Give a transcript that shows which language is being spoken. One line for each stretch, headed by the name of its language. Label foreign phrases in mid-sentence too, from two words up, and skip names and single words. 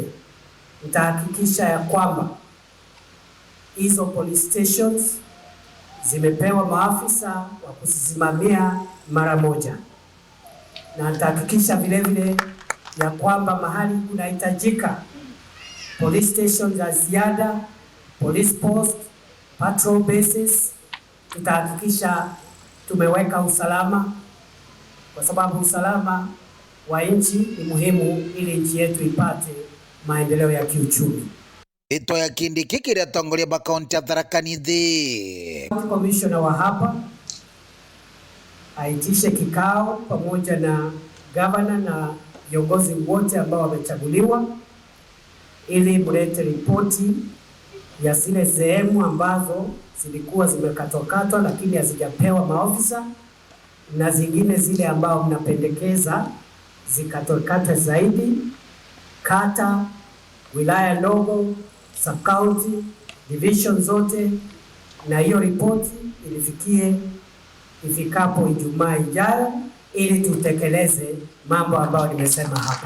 Swahili: Nitahakikisha ya kwamba hizo
English: police stations
Swahili: zimepewa maafisa wa kusimamia mara moja, na nitahakikisha vile ya kwamba mahali kunahitajika
English: police stations
Swahili: za ziada,
English: police post, patrol bases,
Swahili: tutahakikisha tumeweka usalama, kwa sababu usalama wa nchi ni muhimu ili nchi yetu ipate maendeleo ya kiuchumi.
Meru: Ito ya Kindiki kiria tongoria ba kaunti ya Tharaka Nithi.
Swahili: Commissioner wa hapa aitishe kikao pamoja na governor na viongozi wote ambao wamechaguliwa ili mlete ripoti ya zile sehemu ambazo zilikuwa zimekatwa lakini hazijapewa maofisa, na zingine zile ambao mnapendekeza zikatwe zaidi, kata, wilaya ndogo,
English: sub county,
Swahili: division zote, na hiyo ripoti ilifikie ifikapo Ijumaa ijayo ili tutekeleze mambo ambayo nimesema hapa.